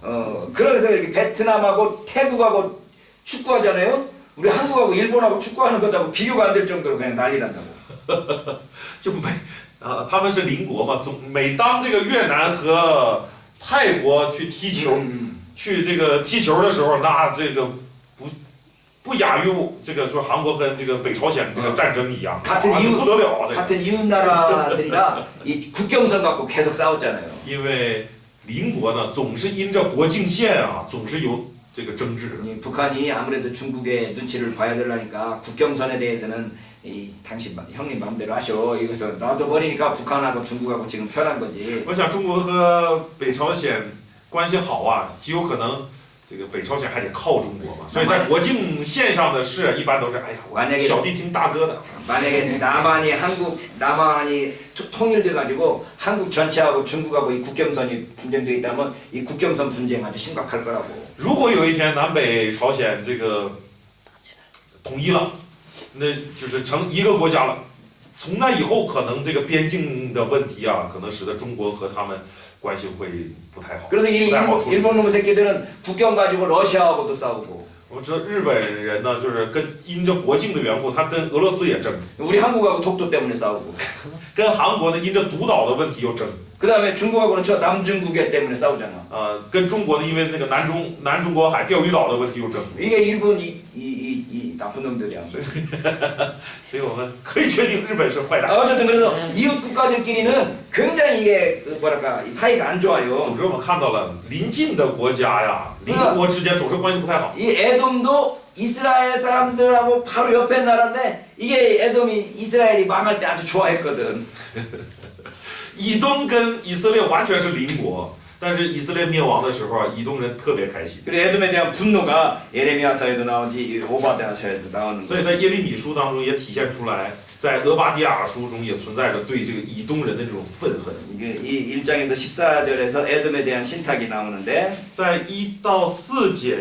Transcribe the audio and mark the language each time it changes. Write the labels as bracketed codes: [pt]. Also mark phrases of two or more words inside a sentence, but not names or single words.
[ko] 그래서 이렇게 베트남하고 태국하고 축구하잖아요. 우리 한국하고 일본하고 축구하는 것하고 비교가 안 될 정도로 그냥 난리 난다고. [zh] 就他们是邻国嘛，每当这个越南和泰国去踢球，去这个踢球的时候，那这个不亚于这个说韩国跟这个北朝鲜这个战争一样， [ko] 같은 [zh] 啊， [ko] 이웃 [zh] 不得了啊！这个 [ko] 같은 이웃 나라들이라 이 국경선 갖고 계속 싸웠잖아요. [zh] 因为邻国呢总是因着国境线啊，总是有这个争执。 [ko] 이 북한이 아무래도 중국의 눈치를 봐야 되려니까 국경선에 대해서는 이 당신 형님 마음대로 하셔. 이거서 놔둬버리니까 북한하고 중국하고 지금 편한 거지. [zh] 我想中国和北朝鲜关系好啊，极有可能这个北朝鲜还得靠中国嘛，所以在国境线上的事一般都是哎呀，我小弟听大哥的。 [ko] 만약에 남한이 통일돼 가지고 한국 전체하고 중국하고 이 국경선이 분쟁돼 있다면 이 국경선 분쟁 아주 심각할 거라고. [zh] 如果有一天南北朝鲜这个统一了，那就是成一个国家了。从那以后，可能这个边境的问题啊，可能使得中国和他们关系会不太好。 [ko] 그래서 이 [zh] 不太好处理。 [ko] 일본 놈의 새끼들은 국경 가지고 러시아하고도 싸우고 [zh] 我们知道日本人呢，就是因着国境的缘故，他跟俄罗斯也争， [ko] 우리 한국하고 독도 때문에 싸우고 [zh] 跟韩国呢因着独岛的问题又争。 [ko] 그 다음에 중국하고는 저 남중국해 때문에 싸우잖아. [zh] 跟中国呢，因为那个南中国海钓鱼岛的问题又争。 [ko] 이게 일본 이 나쁜 놈들이야. [zh] 所以我们可以确定日本是坏蛋。 [ko] 어쨌든 그래서 이웃 국가들끼리는 굉장히 이게 뭐랄까 이 사이가 안 좋아요. [zh] 总之我们看到了邻近的国家呀，邻国之间总是关系不太好。 [ko] 이 에돔도 이스라엘 사람들하고 바로 옆에 나라인데 이게 에돔이 이스라엘이 망할 때 아주 좋아했거든. [zh] 以东跟以色列完全是邻国，但是以色列灭亡的时候啊，以东人特别开心。 [ko] 그리고 에돔에 대한 분노가 예레미야서에도 나오지 오바댜서에도 나오는 [zh] 所以在耶利米书当中也体现出来，在俄巴底亚书中也存在着对这个以东人的这种愤恨。 [ko] 이게 이 1장에서 14절에서 에돔에 대한 신탁이 나오는데